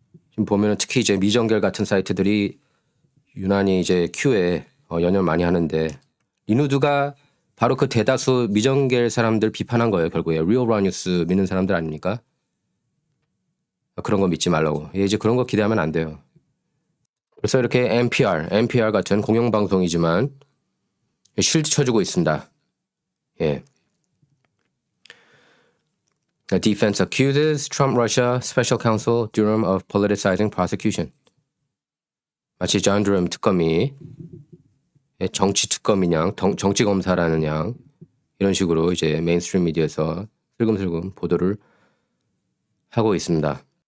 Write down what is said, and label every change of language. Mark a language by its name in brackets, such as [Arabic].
[Korean] 지금 보면은 특히 이제 미정겔 같은 사이트들이 유난히 이제 큐에 연연 많이 하는데 리누드가 바로 그 대다수 미정겔 사람들 비판한 거예요. 결국에 Real Raw News 믿는 사람들 아닙니까? 그런 거 믿지 말라고. 예, 이제 그런 거 기대하면 안 돼요. 그래서 이렇게 NPR 같은 공영방송이지만 실드 쳐주고 있습니다. 예. [English] The defense accuses Trump Russia Special Counsel Durham of politicizing prosecution. [Korean] 마치 존 드럼 특검이 정치 특검이냐, 정치 검사라는 양 이런 식으로 이제 메인스트림 미디어에서 슬금슬금 보도를 하고 있습니다.